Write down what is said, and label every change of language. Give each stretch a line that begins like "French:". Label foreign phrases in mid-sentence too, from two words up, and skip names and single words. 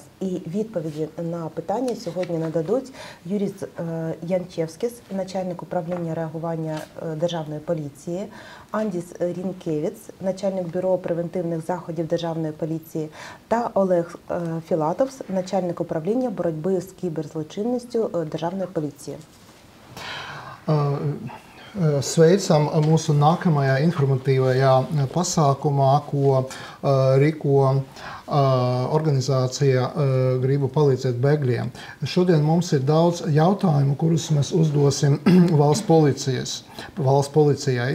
Ukrainian: І відповіді на питання сьогодні нададуть Юрій Янчевськіс, начальник управління реагування Державної поліції, Андіс Рінкевіц, начальник бюро превентивних заходів Державної поліції, та Олег Філатовс, начальник управління боротьби з кіберзлочинністю Державної поліції.
Latvian: Sveicam mūsu nākamajā informatīvajā pasākumā, ko rīko organizācija Gribu palīdzēt bēgļiem. Šodien mums ir daudz jautājumu, kurus mēs uzdosim valsts policijai.